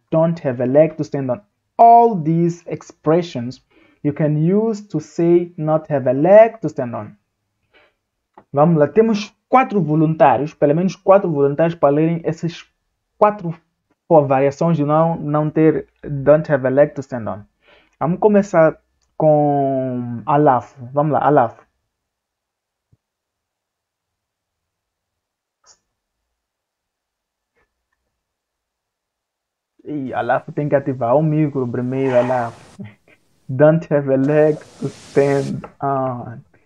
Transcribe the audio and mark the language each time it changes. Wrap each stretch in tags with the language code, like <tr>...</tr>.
<en>Don't have a leg to stand on. All these expressions you can use to say not have a leg to stand on.</en> <pt>Vamos lá, temos 4 voluntários, pelo menos 4 voluntários para lerem essas 4 variações de não ter</pt> <en>don't have a leg to stand on.</en> <pt>Vamos começar com Alaf. Vamos lá, Alaf. E Alaf tem que ativar o micro primeiro, Alaf.</pt> <en>Don't have a leg to stand on.</en>